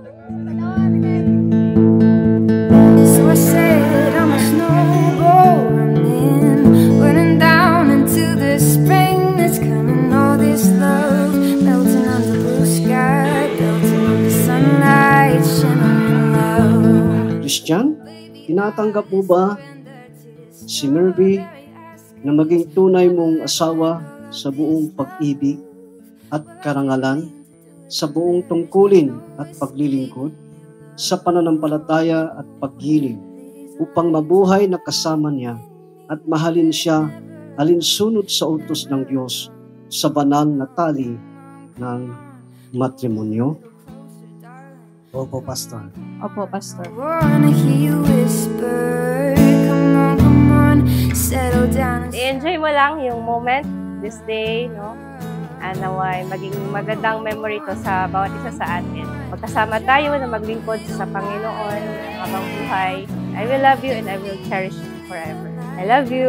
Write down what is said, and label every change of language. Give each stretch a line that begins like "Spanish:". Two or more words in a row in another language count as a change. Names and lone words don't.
English: So I said I'm a snowball running down into the spring that's coming. All this love melting on the blue sky, melting on the sunlight, shimmering love.
Filipino: Christian, tinatanggap mo ba si Mervy na maging tunay mong asawa sa buong pag-ibig at karangalan, sa buong tungkulin at paglilingkod, sa pananampalataya at paggiling, upang mabuhay na kasama niya at mahalin siya alinsunod sa utos ng Diyos sa banal na tali ng matrimonyo? Opo, Pastor. Opo, Pastor.
English: Wanna hear you whisper, come on, settle down.
Filipino: I-enjoy mo lang yung moment
English: this day,
Filipino: no? And naway maging magandang memory to sa bawat isa sa atin. Magkasama tayo na maglingkod sa Panginoon habang buhay.
English: I will love you and I will cherish you forever. I love you.